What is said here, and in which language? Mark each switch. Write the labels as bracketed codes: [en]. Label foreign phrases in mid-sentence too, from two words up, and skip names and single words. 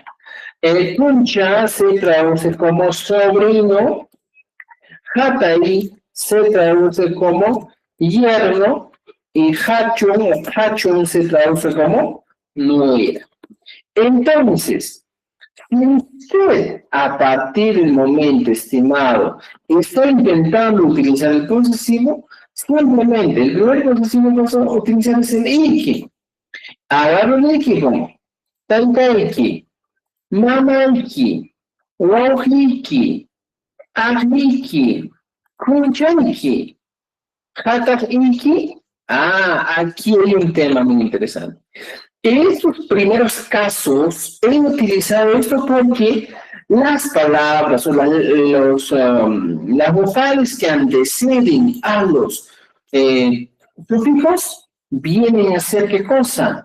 [es] El kuncha se traduce como sobrino, hatai se traduce como yerno y hachun se traduce como nuera. Entonces, si usted a partir del momento, estimado, está intentando utilizar el posesivo, simplemente el primer posesivo que vamos a utilizar es el iki. Agarro el iki como [qu] tankaiki, mamaiki, wauhiki, ajiki, kunchaiki, hatakiki. [es] Aquí hay un tema muy interesante. En estos primeros casos he utilizado esto porque las palabras o las vocales que anteceden a los sufijos vienen a ser ¿qué cosa?